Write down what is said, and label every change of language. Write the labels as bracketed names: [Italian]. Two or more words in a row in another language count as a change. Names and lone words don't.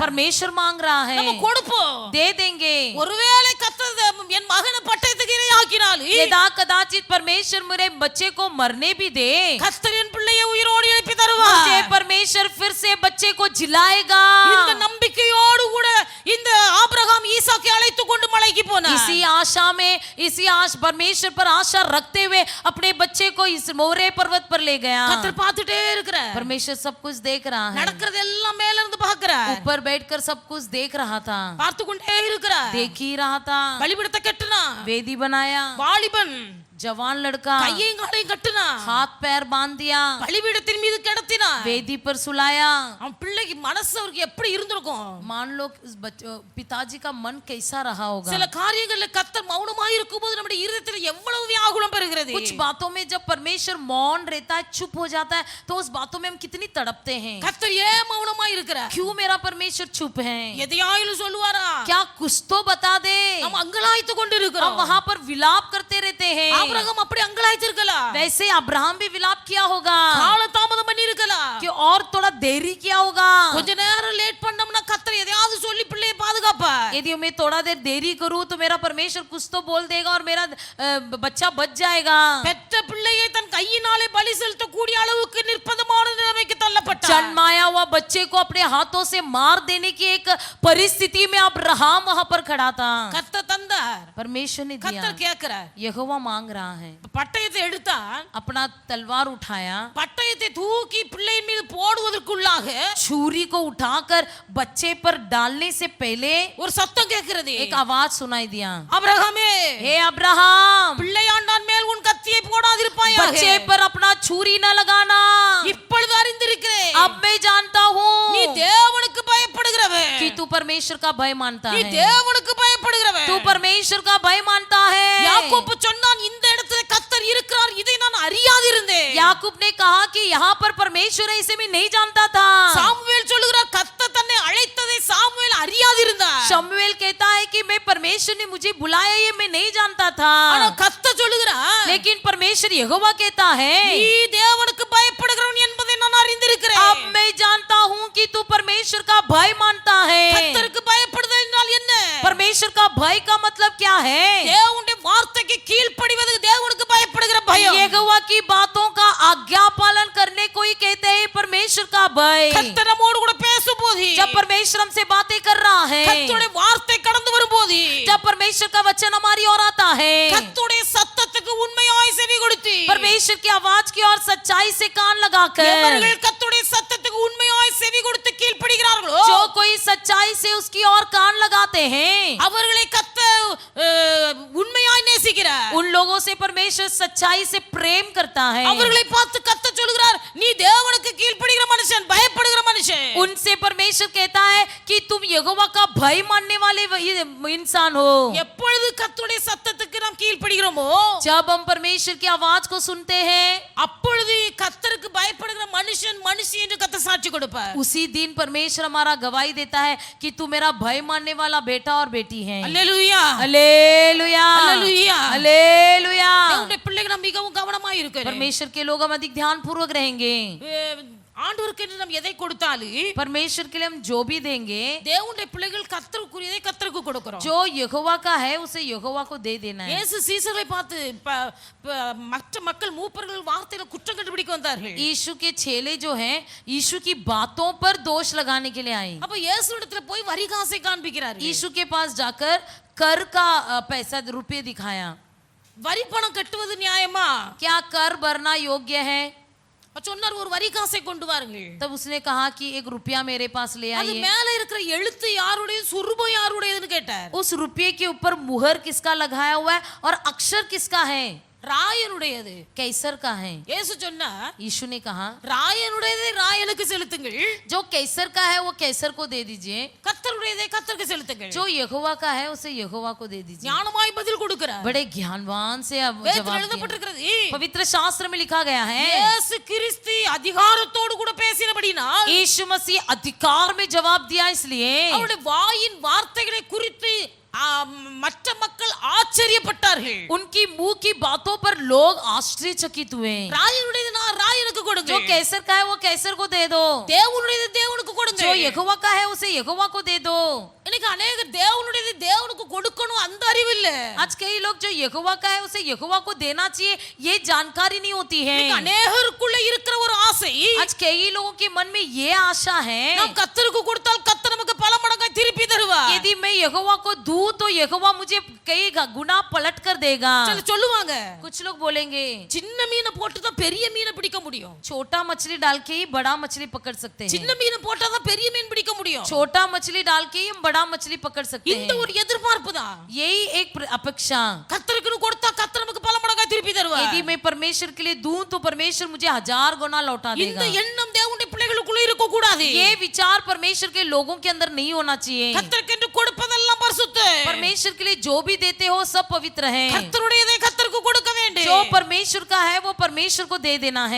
[Hindi] परमेश्वर मांग रहा [Tamil] நம்ம [Hindi] है, [Tamil] கொடுப்போம். [Hindi] दे देंगे। [Tamil] ஒருவேளை கர்த்தர் என் மகனை பட்டயத்துக்கு இரையாக்கினால், [Hindi] यदा कदाचित परमेश्वर मेरे बच्चे को मरने भी दे, [Tamil] கர்த்தர் என் பிள்ளையை உயிரோடு எழுப்பி தருவார். [Hindi] मुझे परमेश्वर फिर से बच्चे को जिलाएगा। [Tamil] இந்த நம்பிக்கையோடு கூட இந்த ஆபிரகாம் ஈசாக்கை அழைத்து கொண்டு மலைக்கு போனார். [Hindi] इसी आशा में, इसी परमेश्वर पर आशा रखते हुए अपने बच्चे को इस मोरे पर्वत पर ले गया। [Tamil] கர்த்தர் பார்த்துட்டே இருக்கிறார். [Hindi] परमेश्वर सब कुछ देख रहा है, [Tamil] நடக்கிறது எல்லாம் மேல இருந்து பார்க்கிறார். [Hindi] ऊपर बैठकर सब कुछ देख रहा था, [Tamil] பார்த்து கொண்டே இருக்கிறார். [Hindi] देख ही रहा था। [Tamil] பலிபீடத்தை கட்டினா, [Hindi] वेदी बनाया, [Tamil] வாலிபன் [Hindi] जवान लड़का [Tamil] கையையும் காலையும் கட்டினா, [Hindi] हाथ पैर बांध दिया, [Tamil] பலிபீடத்தின் மீது கிடத்தினா. [Hindi] वेदी पर सुलाया। [Tamil] அவன் பிள்ளைக்கு மனசு அவருக்கு எப்படி இருந்திருக்கும்? [Hindi] मान लो उस पिताजी का मन कैसा रहा होगा। [Tamil] சில காரியங்கள்ல கர்த்தர் மௌனமாய் இருக்கும்போது நம்முடைய இருதயத்தில் எவ்வளவு வியாகுலம் பெறுகிறது. [Hindi] कुछ बातों में जब परमेश्वर मौन रहता है, चुप हो जाता है, तो उस बातों में हम कितनी तड़पते हैं। [Tamil] கர்த்தர் ஏன் மௌனமாய் இருக்கிறார்? [Hindi] क्यों मेरा परमेश्वर चुप है? [Tamil] எதையாயிலும் சொல்லுவாரா? [Hindi] क्या कुछ तो बता दे। [Tamil] நம்ம அங்கலாய்த்து கொண்டு [Hindi] हम [Tamil] இருக்கிறோம். [Hindi] वहां पर विलाप करते रहते हैं। [Tamil] ஆபிரகாம் அப்படி அங்கலாய்த்து இருக்கலாம். [Hindi] वैसे अब्राहम भी विलाप किया होगा, [Tamil] கால தாமதம் பண்ணி இருக்கலாம். [Hindi] कि और थोड़ा देरी किया होगा। [Tamil] கொஞ்ச நேரம் லேட் பண்ணோம்னா கர்த்தர் எதையாவது சொல்லி பிள்ளையை பாதுகாப்பார். [Hindi] यदि मैं थोड़ा देर देरी करूं तो मेरा परमेश्वर कुछ तो बोल देगा और मेरा बच्चा बच जाएगा। [Tamil] பெற்ற பிள்ளையை தன் கையினாலே பலி செலுத்த கூடிய அளவுக்கு நிர்பந்தமான நிலைமைக்கு தள்ளப்பட்டார். [Hindi] जन्माया हुआ बच्चे को अपने हाथों से मार देने की एक परिस्थिति में अब्राहम वहां पर खड़ा था। [Tamil] கர்த்தர் தந்தார். [Hindi] परमेश्वर ने दिया, [Tamil] கர்த்தர் கேட்கிறார். [Hindi] यहोवा मांग रहा है। [Tamil] பட்டயத்தை எடுத்தார். [Hindi] अपना तलवार उठाया, [Tamil] பட்டயத்தை தூக்கி பிள்ளையின் மீது போடுவதற்குள்ளாக [Hindi] छुरी को उठाकर बच्चे पर डालने से पहले [Tamil] ஒரு சத்தம் கேட்கிறது. [Hindi] एक आवाज सुनाई दिया, [Tamil] அபிரகாமே, [Hindi] हे अब्राहम, [Tamil] பிள்ளையாண்டான் மேல் உன் கத்தியை போடாதிருப்பாயாக. [Hindi] बच्चे पर अपना छुरी न लगाना। [Tamil] இப்பொழுது அறிந்திருக்கிறேன், [Hindi] अब मैं जानता हूँ [Tamil] நீ தேவனுக்கு பயப்படுகிறவன். [Hindi] कि तू परमेश्वर का भय मानता [Tamil] நீ [Hindi] है, [Tamil] தேவனுக்கு பயப்படுகிறவன். [Hindi] तू परमेश्वर का भय मानता है। [Tamil] யாக்கோபு சொன்னான், இந்த இடத்துல கர்த்தர் இருக்கிறார், இதை நான் அறியாதிருந்தேன். [Hindi] याकूब ने कहा कि यहाँ पर परमेश्वर है, इसे मैं नहीं जानता था। [Tamil] சாமுவேல் சொல்லுகிறார், கர்த்தர் தன்னை அழைத்ததை சாமுவேல் அறியாதிருந்தார். [Hindi] शमूएल कहता है कि मैं परमेश्वर ने मुझे बुलाया ये मैं नहीं जानता था। [Tamil] ஆனா கர்த்தர் சொல்லுகிறார், [Hindi] लेकिन परमेश्वर यहोवा कहता है, [Tamil] நீ தேவனுக்கு பயப்படுகிறவன் என்பதை நான் அறிந்திருக்கிறேன். [Hindi] अब मैं जानता हूँ कि तू परमेश्वर का भय मानता है। [Tamil] கர்த்தருக்கு பயப்படுதல் என்றால் என்ன? [Hindi] परमेश्वर का भय का मतलब क्या है? [Tamil] தேவனுடைய வார்த்தைக்கு கீழ்ப்படிவது தேவனுக்கு பயப்படுகிற பயம். [Hindi] यहोवा की बातों का आज्ञा पालन करने को ही कहते हैं परमेश्वर का भय। [Tamil] கர்த்தர் நம்மோடு கூட பேசும்போது, [Hindi] जब परमेश्वर हमसे बातें कर रहा है, [Tamil] கர்த்தருடைய வார்த்தை கடந்து வரும்போது, [Hindi] जब परमेश्वर का वचन हमारी ओर आता है, [Tamil] கர்த்தருடைய சத்தத்துக்கு உண்மையாய் செவி கொடுத்து, [Hindi] परमेश्वर की आवाज की ओर सच्चाई से कान लगाकर, [Tamil] எவர்கள் கர்த்தருடைய சத்தத்துக்கு உண்மையாய் செவி கொடுத்து கீழ்ப்படிகிறார்களோ, [Hindi] जो कोई सच्चाई से उसकी ओर कान लगाते हैं, [Tamil] அவர்களை கர்த்தர் உண்மையாய் நேசிக்கிறார். [Hindi] उन लोगों से परमेश्वर सच्चाई से प्रेम करता है। [Tamil] அவர்களை பார்த்து கர்த்தர் சொல்கிறார், நீ தேவனுக்கு கீழ்ப்படிகிற மனுஷன், பயப்படுகிற மனுஷன். [Hindi] उनसे परमेश्वर कहता है कि तुम यहोवा का भय मानने वाले इंसान हो। [Tamil] எப்பொழுது கர்த்தருடைய சத்தத்துக்கு நாம் கீழ்ப்படிகிறோமோ, [Hindi] जब हम परमेश्वर की आवाज को सुनते हैं, [Tamil] அப்பொழுது கர்த்தருக்கு பயப்படுகிற மனுஷன் மனுஷி என்று கர்த்தர் சாட்சி கொடுப்பார். [Hindi] उसी दिन परमेश्वर हमारा गवाही देता है कि तू मेरा भय मानने वाला बेटा और बेटी है। [Tamil] அல்லேலூயா, [Hindi] हालेलुया, हालेलुया, हालेलुया। [Tamil] தேவனுடைய பிள்ளைகள் நாம் மிகவும் கவனமாய் இருக்கணும். [Hindi] परमेश्वर के लोग हम अधिक ध्यान पूर्वक रहेंगे। [Tamil] ஆண்டவருக்கு என்று நாம் எதை கொடுத்தாலும், [Hindi] परमेश्वर के लिए हम जो भी देंगे, [Tamil] தேவனுடைய பிள்ளைகள் கர்த்தருக்குரியதை கர்த்தருக்கு கொடுக்கிறோம். [Hindi] जो यहोवा का है उसे यहोवा को दे देना है। [Tamil] இயேசு சீசர்களை பார்த்து மற்ற மக்கள் மூப்பர்கள் வார்த்தையில குற்றம் கண்டுபிடிக்க வந்தார்கள். [Hindi] यीशु के चेले जो हैं यीशु की बातों पर दोष लगाने के लिए आए। [Tamil] அப்ப இயேசுவிடத்துல போய் வரி காசை காண்பிக்கிறார்கள். [Hindi] यीशु के पास जाकर कर का पैसा रुपये दिखाया। [Tamil] வரி பணம் கட்டுவது நியாயமா? [Hindi] क्या कर भरना योग्य है? [Tamil] சொன்னார், ஒரு வரி காசை கொண்டு வாருங்கள். [Hindi] तब उसने कहा कि एक रुपया मेरे पास ले [Tamil] அது [Hindi] आइए। [Tamil] மேல இருக்கிற எழுத்து யாருடைய, சுருபம் யாருடையதுன்னு கேட்டார். [Hindi] उस रुपये के ऊपर मुहर किसका लगाया हुआ है और अक्षर किसका है? [Tamil] ராயனுடையது. [Hindi] कैसर का है। [Tamil] இயேசு சொன்னா, [Hindi] यीशु ने कहा [Tamil] ராயனுடையதை ராயனுக்கு செலுத்துங்கள், [Hindi] जो कैसर का है वो कैसर को दे दीजिए, [Tamil] கர்த்தருடையதை கர்த்தருக்கு செலுத்துங்கள். [Hindi] जो यहोवा का है उसे यहोवा को दे दीजिए। [Tamil] ஞானமாய் பதில் கொடுக்கிறார். [Hindi] बड़े ज्ञानवान से अब [Tamil] வேதத்தில் [Hindi] जवाब दिया। [Tamil] எழுதப்பட்டிருக்கிறது, [Hindi] पवित्र शास्त्र में लिखा गया है, [Tamil] இயேசு கிறிஸ்து அதிகாரத்தோடு கூட பேசினபடினால், [Hindi] यीशु मसीह अधिकार में जवाब दिया इसलिए [Tamil] அவருடைய வாயின் வார்த்தைகளை குறித்து மற்ற மக்கள் ஆச்சரியப்பட்டார்கள். [Hindi] उनकी मुंह की बातों पर लोग आश्चर्यचकित हुए। [Tamil] ராயனுடையது நான் ராயனுக்கு கொடுங்க, [Hindi] जो कैसर का है वो कैसर को दे दो, [Tamil] தேவனுடையது தேவனுக்கு கொடுங்க. [Hindi] जो यहोवा का है उसे यहोवा को दे दो। [Tamil] இன்னைக்கு अनेक தேவனுடையது தேவனுக்கு கொடுக்கணும் அந்த அறிவு இல்ல. [Hindi] आज कई लोग जो यहोवा का है उसे यहोवा को देना चाहिए ये जानकारी नहीं होती है। [Tamil] இன்னைக்கு अनेகருக்குள்ள இருக்கிற ஒரு ஆசை, [Hindi] आज कई लोगों के मन में ये आशा है [Tamil] நாம் கர்த்தருக்கு கொடுத்தால் கர்த்தர் நமக்கு பல மடங்காய் திருப்பி தருவார். [Hindi] यदि मैं यहोवा को दूं तो यहोवा मुझे कई गुना पलट कर देगा. [Tamil] சில சொல்லுவாங்க [Hindi] कुछ लोग बोलेंगे [Tamil] சின்ன மீனை போட்டு தான் பெரிய மீனை பிடிக்க முடியும். [Hindi] छोटा मछली डाल के ही बड़ा मछली पकड़ सकते हैं. [Tamil] சின்ன மீனை போட்டா தான் பெரிய மீன் பிடிக்க முடியும். [Hindi] छोटा मछली डाल के ही हम बड़ा मछली पकड़ सकते [Tamil] இந்த [Hindi] हैं. [Tamil] ஒரு எதிர்பார்ப்பு தான். [Hindi] यही एक अपेक्षा. [Tamil] கர்த்தருக்கு கொடுத்தா கர்த்தர் நமக்கு பல மடங்கா திருப்பி தருவார். [Hindi] यदि मैं परमेश्वर के लिए दूं तो परमेश्वर मुझे 1000 गुना लौटा [Tamil] இந்த [Hindi] देगा. [Tamil] எண்ணம் தேவனுடைய பிள்ளைகளுக்குள்ள இருக்க கூடாது. [Hindi] ये विचार परमेश्वर के लोगों के अंदर नहीं होना चाहिए. [Tamil] கர்த்தருக்கு என்று கொடுப்பதெல்லாம் பரிசுத்தம். [Hindi] परमेश्वर के लिए जो भी देते हो सब पवित्र है. [Tamil] கர்த்தருடையதை கர்த்தருக்கு கொடுக்க வேண்டும். [Hindi] जो परमेश्वर का है वो परमेश्वर को दे देना है.